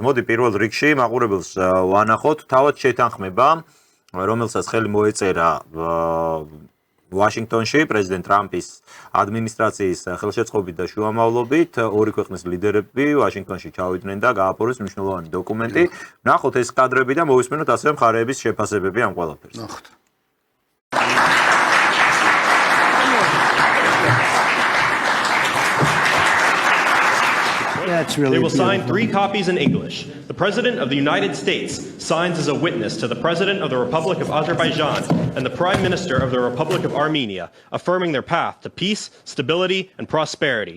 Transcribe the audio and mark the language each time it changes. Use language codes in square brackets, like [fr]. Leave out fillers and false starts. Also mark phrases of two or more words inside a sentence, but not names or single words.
[ka] მოდი პირველ რიგში მაყურებელს ვანახოთ თავად შეთანხმება, რომელსაც ხელი მოეწერა ვაშინგტონში პრეზიდენტ ტრამპის ადმინისტრაციის ხელშეწყობით და შუამავლობით ორი ქვეყნის ლიდერები ვაშინგტონში ჩავიდნენ და გააფორმეს მნიშვნელოვანი დოკუმენტი. ნახოთ ეს კადრები და მოვისმენოთ ასევე მხარეების შეფასებები ამ ყველაფერს. ნახოთ. [en] They will sign 3 copies in English. The President of the United States signs as a witness to the President of the Republic of Azerbaijan and the Prime Minister of the Republic of Armenia, affirming their path to peace, stability, and prosperity.